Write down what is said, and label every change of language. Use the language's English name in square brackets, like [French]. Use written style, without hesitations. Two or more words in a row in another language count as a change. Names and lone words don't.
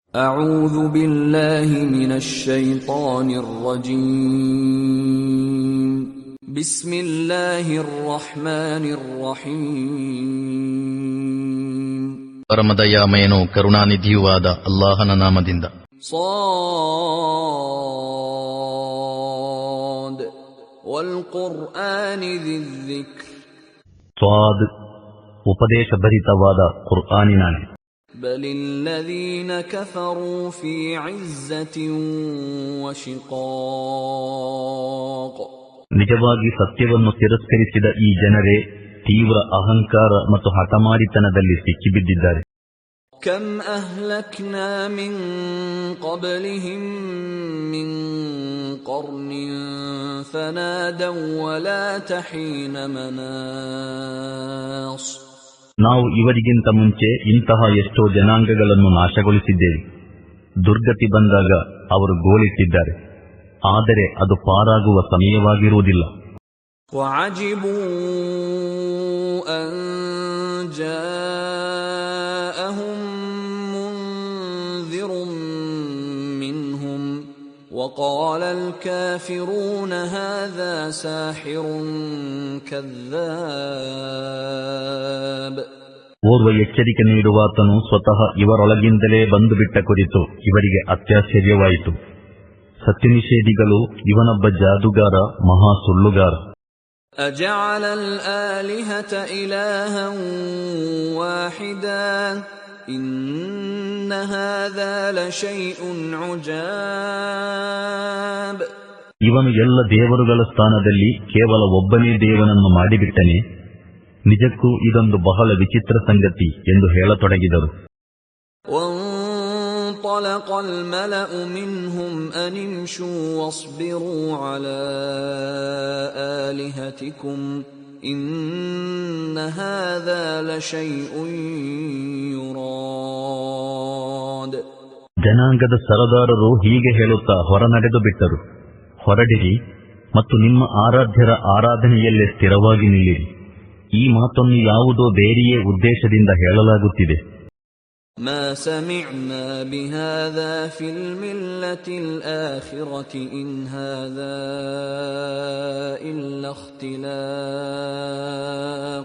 [Arabic] أعوذ بالله من الشيطان الرجيم بسم الله الرحمن الرحيم [Kannada] ಪರಮದಯಾಮಯನೂ ಕರುಣಾನಿಧಿಯೂ ಆದ ಅಲ್ಲಾಹನ ನಾಮದಿಂದ. [Arabic] صاد والقرآن ذي الذكر [Kannada] ಸ್ವಾದ್, ಉಪದೇಶಭರಿತವಾದ ಕುರ್ಆನಿನಾನೆ. [Arabic] بل الذين كفروا في عزة وشقاق [Kannada] ನಿಜವಾಗಿ ಸತ್ಯವನ್ನು ತಿರಸ್ಕರಿಸಿದ ಈ ಜನರೇ ತೀವ್ರ ಅಹಂಕಾರ ಮತ್ತು ಹಠಮಾರಿತನದಲ್ಲಿ ಸಿಕ್ಕಿಬಿದ್ದಿದ್ದಾರೆ. [Arabic] كم أهلكنا من قبلهم من قرن فنادوا ولا تحين مناص [Kannada] ನಾವು ಇವರಿಗಿಂತ ಮುಂಚೆ ಇಂತಹ ಎಷ್ಟೋ ಜನಾಂಗಗಳನ್ನು ನಾಶಗೊಳಿಸಿದ್ದೇವೆ. ದುರ್ಗತಿ ಬಂದಾಗ ಅವರು ಗೋಳಿಟ್ಟಿದ್ದಾರೆ, ಆದರೆ ಅದು ಪಾರಾಗುವ ಸಮಯವಾಗಿರುವುದಿಲ್ಲ. [Arabic] وعجبوا أن جاءهم منذر منهم وقال الكافرون هذا ساحر كذاب. [Kannada] ಓರ್ವ ಎಚ್ಚರಿಕೆ ನೀಡುವಾತನು ಸ್ವತಃ ಇವರೊಳಗಿಂದಲೇ ಬಂದು ಬಿಟ್ಟ ಕುರಿತು ಇವರಿಗೆ ಅತ್ಯಾಶ್ಚರ್ಯವಾಯಿತು. ಸತ್ಯನಿಷೇಧಿಗಳು ಇವನೊಬ್ಬ ಜಾದುಗಾರ, ಮಹಾ ಸುಳ್ಳುಗಾರ. [Arabic] أجعل الآلهة إلها واحدا إن هذا لشيء عجاب. [Kannada] ಇವನು ಎಲ್ಲ ದೇವರುಗಳ ಸ್ಥಾನದಲ್ಲಿ ಕೇವಲ ಒಬ್ಬನೇ ದೇವನನ್ನು ಮಾಡಿಬಿಟ್ಟನೆ, ನಿಜಕ್ಕೂ ಇದೊಂದು ಬಹಳ ವಿಚಿತ್ರ ಸಂಗತಿ ಎಂದು ಹೇಳತೊಡಗಿದರು. [Arabic] وانطلق الملأ منهم أن امشوا واصبروا على آلهتكم إن هذا لشيء يراد. [Kannada] ಜನಾಂಗದ ಸರದಾರರು ಹೀಗೆ ಹೇಳುತ್ತಾ ಹೊರನಡೆದು ಬಿಟ್ಟರು, ಹೊರಡಿರಿ ಮತ್ತು ನಿಮ್ಮ ಆರಾಧ್ಯರ ಆರಾಧನೆಯಲ್ಲೇ ಸ್ಥಿರವಾಗಿ ನಿಲ್ಲಿರಿ. ಈ ಮಾತನ್ನು ಯಾವುದೋ ಬೇರೆಯೇ ಉದ್ದೇಶದಿಂದ ಹೇಳಲಾಗುತ್ತಿದೆ. [Arabic] ما سمعنا بهذا في الملة الآخرة إن هذا إلا اختلاق.